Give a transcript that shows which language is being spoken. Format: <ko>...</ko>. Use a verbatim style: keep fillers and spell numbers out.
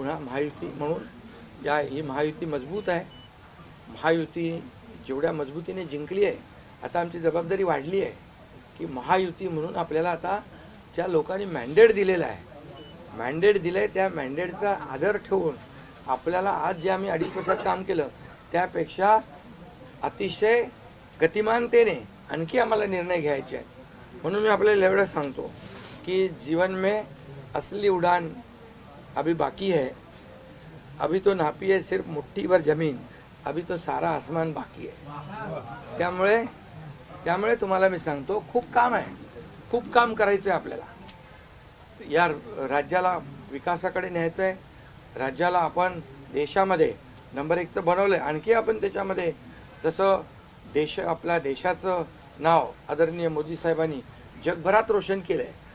<mr>पुन्हा महायुती म्हणून या ही महायुती मजबूत आहे, महायुती जेवढ्या मजबूतीने जिंकली आहे आता आमची जबाबदारी वाढली आहे की महायुती म्हणून आपल्याला आता ज्या लोकांनी मॅन्डेट दिलेलं आहे, मॅन्डेट दिलं आहे त्या मॅन्डेटचा आदर ठेवून आपल्याला आज जे आम्ही अडीच वर्षात काम केलं त्यापेक्षा अतिशय गतिमानतेने आणखी आम्हाला निर्णय घ्यायचे आहेत. म्हणून मी आपल्याला एवढं सांगतो कि</mr> <hi>जीवन में असली उड़ान अभी बाकी है, अभी तो नापी है सिर्फ मुट्ठी भर जमीन, अभी तो सारा आसमान बाकी है.</hi> <mr>त्यामुळे त्यामुळे तुम्हाला मी सांगतो खूप काम आहे, खूप काम करायचं आहे आपल्याला. या राज्याला विकासाकडे न्यायचं आहे, राज्याला आपण देशामध्ये नंबर एकचं बनवलं आहे, आणखी आपण त्याच्यामध्ये जसं देश आपल्या देशाचं नाव आदरणीय मोदी साहेबांनी जगभरात रोशन केलं आहे.</mr>